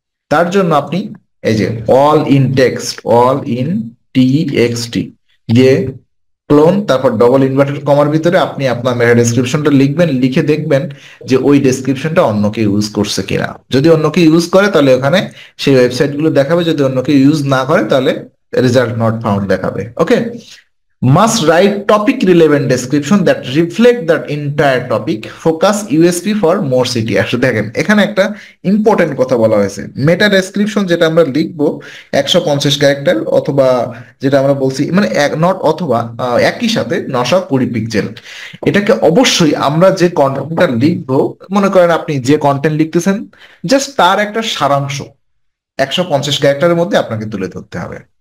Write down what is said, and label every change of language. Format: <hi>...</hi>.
<bn>তার জন্য আপনি এই যে all in text, all in TXT দিয়ে ক্লোন, তারপর ডবল ইনভার্টেড কমার ভিতরে আপনি আপনার মেটা ডেসক্রিপশনটা লিখবেন, লিখে দেখবেন যে ওই ডেসক্রিপশনটা অন্য কেউ ইউজ করছে কিনা। যদি অন্য কেউ ইউজ করে, তাহলে ওখানে সেই ওয়েবসাইট গুলো দেখাবে। যদি অন্য কেউ ইউজ না করে, তাহলে রেজাল্ট নট ফাউন্ড দেখাবে।</bn> <en>Okay, must write topic relevant description that reflect that entire topic, focus USP for more CTR।</en> <bn>দেখেন, এখানে একটা ইম্পর্টেন্ট কথা বলা হয়েছে। মেটা ডেসক্রিপশন যেটা আমরা লিখবো 150 ক্যারেক্টার, অথবা যেটা আমরা বলছি মানে নট অথবা, একই সাথে 920 পিক্সেল। এটাকে অবশ্যই আমরা যে কন্টেন্টটা লিখবো, মনে করেন আপনি যে কন্টেন্ট লিখতেছেন, জাস্ট তার একটা সারাংশ 150 ক্যারেক্টারের মধ্যে আপনাকে তুলে ধরতে হবে।</bn>